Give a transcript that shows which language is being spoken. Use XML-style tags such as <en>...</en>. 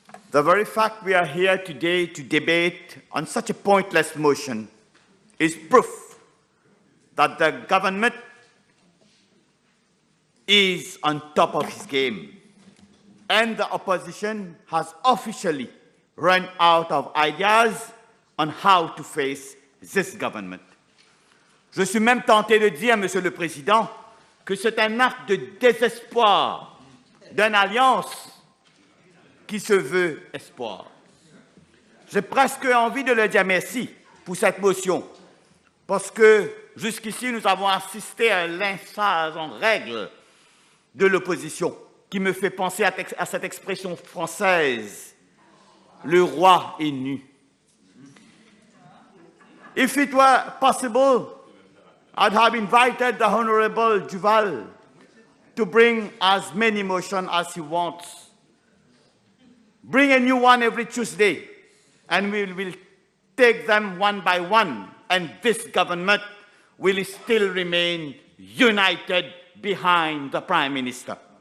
<en>The very fact we are here today to debate on such a pointless motion is proof that the government is on top of his game, and the opposition has officially run out of ideas on how to face this government.</en> <fr>Je suis même tenté de dire, Monsieur le Président, que c'est un acte de désespoir d'une alliance qui se veut espoir. J'ai presque envie de le dire merci pour cette motion, parce que jusqu'ici, nous avons assisté à un lynchage en règle de l'opposition, qui me fait penser à cette expression française, le roi est nu.</fr> <en>If it were possible, I'd have invited the Honourable Duval to bring as many motions as he wants. Bring a new one every Tuesday, and we will take them one by one, and this government will still remain united behind the Prime Minister.</en>